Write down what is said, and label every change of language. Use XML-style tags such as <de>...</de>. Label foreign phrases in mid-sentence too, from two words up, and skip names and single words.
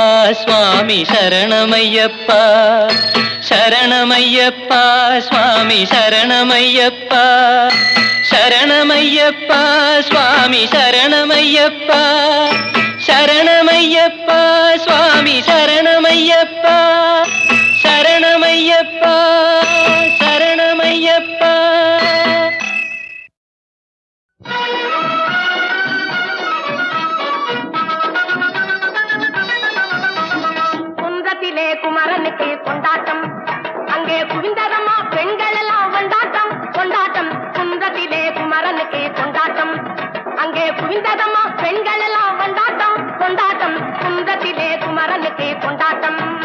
<sa>स्वामी शरणमय्यप्पा शरणमय्यप्पा स्वामी शरणमय्यप्पा शरणमय्यप्पा स्वामी शरणमय्यप्पा शरणमय्यप्पा स्वामी शरणमय्यप्पा शरणमय्यप्पा शरणमय्यप्पा</sa> <ta>குன்றத்திலே குமரனுக்கு கொண்டாட்டம் அங்கே குவிந்ததம்மா பெண்கள் எல்லாம் கொண்டாட்டம் கொண்டாட்டம் குன்றத்திலே குமரனுக்கு கொண்டாட்டம் அங்கே குவிந்ததம்மா பெண்கள் எல்லாம் கொண்டாட்டம் கொண்டாட்டம் குன்றத்திலே குமரனுக்கு கொண்டாட்டம்</ta>